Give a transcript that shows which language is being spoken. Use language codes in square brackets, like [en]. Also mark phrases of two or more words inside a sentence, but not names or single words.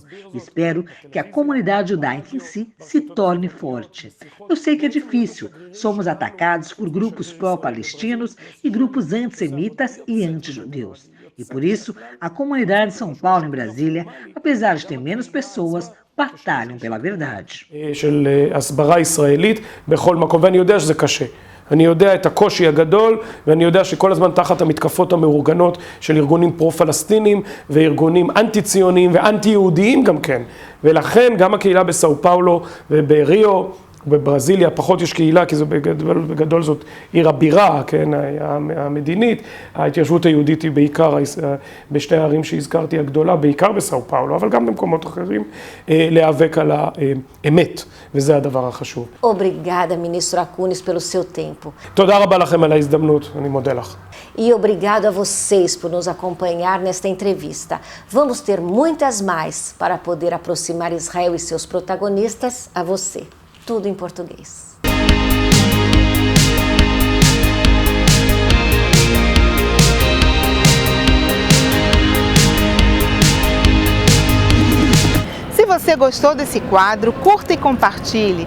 [pt] Espero que a comunidade judaica em si se torne forte. Eu sei que é difícil, somos atacados por grupos pró-palestinos e grupos antissemitas e anti-judeus. E por isso, a comunidade de São Paulo em Brasília, apesar de ter menos pessoas, batalham pela verdade. [he] של הסברה ישראלית בכל מקום, ואני יודע שזה קשה. אני יודע את הקושי הגדול, ואני יודע שכל הזמן תחת המתקפות המאורגנות של ארגונים פרו-פלסטינים וארגונים אנטי-ציוניים ואנטי-יהודיים גם כן. ולכן גם הקהילה בסאו פאולו ובריו בברזיליה פחות יש קהילה, כי זה בגדול זאת עיר הבירה, כן, המדינית. ההתיישבות היהודית היא בעיקר בשתי הערים שהזכרתי הגדולה, בעיקר בסאו פאולו, אבל גם במקומות אחרים, להיאבק על האמת, וזה הדבר החשוב. [pt] Obrigada, ministro Acunis, pelo seu tempo. [he] תודה רבה לכם על ההזדמנות, אני מודה לך. [pt] E obrigado a vocês por nos acompanhar nesta entrevista. Vamos ter muitas mais para poder aproximar Israel e seus protagonistas a você. Tudo em português. Se você gostou desse quadro, curta e compartilhe.